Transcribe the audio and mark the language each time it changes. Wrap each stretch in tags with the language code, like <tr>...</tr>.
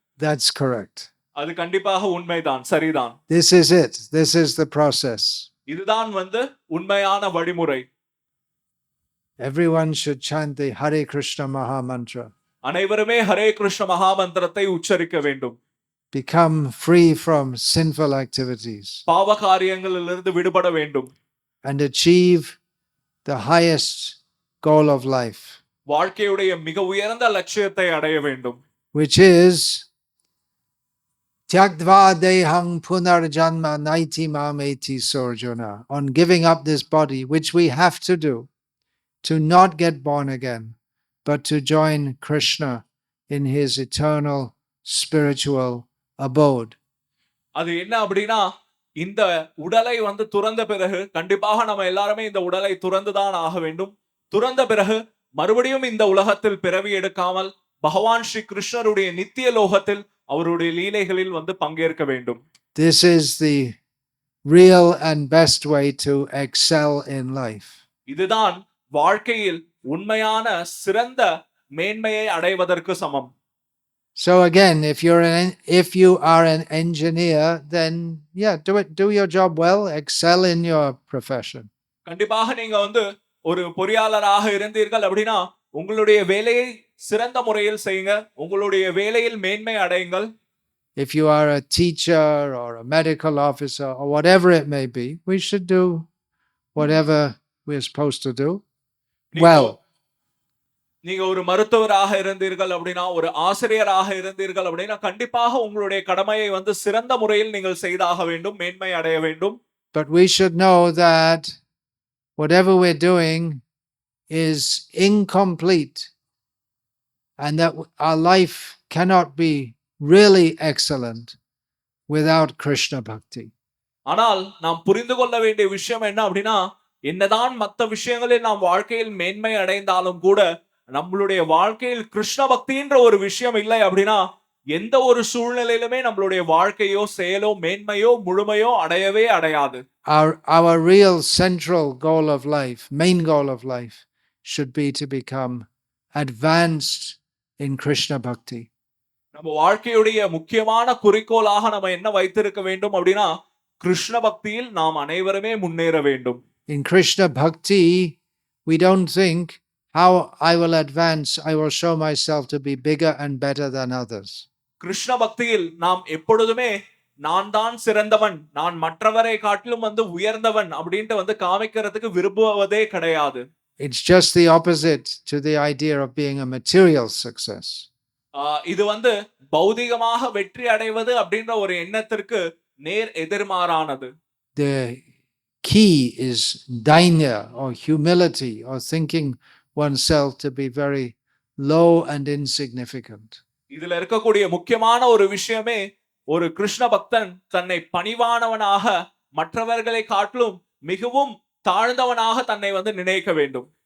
<en>That's correct.</en> <ta>அது கண்டிப்பாக உண்மைதான், சரிதான்.</ta> <en>This is it. This is the process.</en> <ta>இதுதான் வந்து உண்மையான வழிமுறை.</ta> <en>Everyone should chant the Hare Krishna Maha Mantra.</en> <ta>அனைவருமே ஹரே கிருஷ்ண மகாமந்திரத்தை உச்சரிக்க வேண்டும்.</ta> <en>Become free from sinful activities.</en> <ta>பாவ காரியங்களிலிருந்து விடுபட வேண்டும்.</ta> <en>And achieve the highest goal of life.</en> <ta>வாழ்க்கையுடைய மிக உயர்ந்த லட்சியத்தை அடைய வேண்டும்.</ta> <en>Which is</en> <sa>Tyaktva dehang punarjanma naiti mameti sorjuna.</sa> <en>On giving up this body, which we have to do, to not get born again, but to join Krishna in his eternal spiritual abode.</en> <ta>அது என்ன அப்படின்னா, இந்த உடலை வந்து துறந்த பிறகு கண்டிப்பாக நம்ம எல்லாருமே இந்த உடலை துறந்துதான் ஆக வேண்டும். துறந்த பிறகு மறுபடியும் இந்த உலகத்தில் பிறவி எடுக்காமல் பகவான் ஸ்ரீ கிருஷ்ணருடைய நித்திய லோகத்தில் அவருடைய லீலைகளில் வந்து பங்கேற்க வேண்டும்.</ta> <en>This is the real and best way to excel in life.</en> <ta>இதுதான் வாழ்க்கையில் உண்மையான சிறந்த மேன்மையை அடைவதற்கு சமம்.</ta> <en>So again, if you are an engineer, then yeah, do your job well, excel in your profession.</en> <ta>கண்டிப்பாக நீங்க வந்து ஒரு பொறியாளராக இருந்தீர்கள் அப்படின்னா உங்களுடைய வேலையை சிறந்த முறையில் செய்யுங்க, உங்களுடைய வேலையில் மேன்மை அடையுங்கள்.</ta> <en>If you are a teacher or a medical officer or whatever it may be, we should do whatever we're supposed to do well.</en> <ta>நீங்க ஒரு மருத்துவராக இருந்தீர்கள் அப்படின்னா, ஒரு ஆசிரியராக இருந்தீர்கள் அப்படின்னா கண்டிப்பாக உங்களுடைய கடமையை வந்து சிறந்த முறையில் நீங்கள் செய்தாக வேண்டும், மேன்மை அடைய வேண்டும்.</ta> <en>But we should know that whatever we're doing is incomplete and that our life cannot be really excellent without Krishna Bhakti.</en> <ta>ஆனால் நாம் புரிந்து கொள்ள வேண்டிய விஷயம் என்ன அப்படின்னா, என்னதான் மற்ற விஷயங்களில் நாம் வாழ்க்கையில் மேன்மை அடைந்தாலும் கூட நம்மளுடைய வாழ்க்கையில் கிருஷ்ண பக்தின்ற ஒரு விஷயம் இல்லை அப்படின்னா எந்த ஒரு சூழ்நிலையிலுமே நம்மளுடைய வாழ்க்கையோ செயலோ மேன்மையோ முழுமையோ அடையவே அடையாது.</ta> <en>Our real central goal of life, main goal of life, should be to become advanced in Krishna Bhakti.</en> <ta>நம்ம வாழ்க்கையுடைய முக்கியமான குறிக்கோளாக நம்ம என்ன வைத்திருக்க வேண்டும் அப்படின்னா கிருஷ்ண பக்தியில் நாம் அனைவருமே முன்னேற வேண்டும்.</ta> <en>In Krishna Bhakti, we don't think how I will advance, I will show myself to be bigger and better than others.</en> <ta>Krishna பக்தியில் நாம் எப்பொழுதுமே நான் தான் சிறந்தவன், நான் மற்றவரை காட்டிலும் வந்து உயர்ந்தவன் அப்படின்ட்டு வந்து காமிக்கிறதுக்கு விரும்புவதே கிடையாது.</ta> <en>It's just the opposite to the idea of being a material success.</en> <ta>இது வந்து பௌதிகமாக வெற்றி அடைவது அப்படின்ற ஒரு எண்ணத்திற்கு நேர் எதிர்மாறானது.</ta> <en>The key is dainya or humility or thinking oneself to be very low and insignificant.</en> <ta>இதுல இருக்கக்கூடிய முக்கியமான ஒரு விஷயமே ஒரு கிருஷ்ண பக்தன் தன்னை பணிவானவனாக மற்றவர்களை காட்டிலும் மிகவும் தாழ்ந்தவனாக தன்னை வந்து நினைக்க வேண்டும்.</ta>